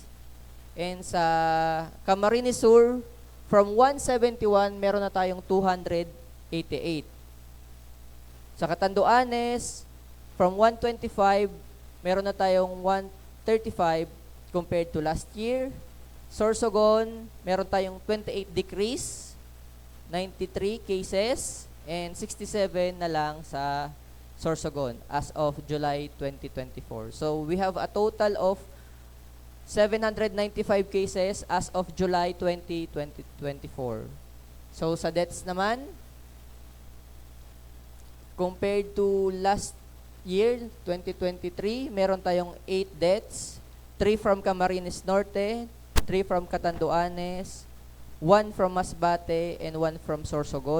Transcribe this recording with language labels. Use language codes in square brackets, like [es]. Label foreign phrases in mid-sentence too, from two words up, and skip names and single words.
[tl] And sa Camarines Sur, [en] from 171, [tl] meron na tayong 288. Sa Catanduanes, from 125, meron na tayong 135 [en] compared to last year. [tl] Sorsogon, meron tayong 28 decrease, 93 cases, and 67 na lang sa Sorsogon [en] as of July 2024. So we have a total of 795 cases as of July 2024. [tl] So sa deaths naman, [en] compared to last year, [tl] 2023, meron tayong 8 deaths, 3 from Camarines Norte, 3 from Catanduanes, 1 from Masbate, [en] and 1 from Sorsogon.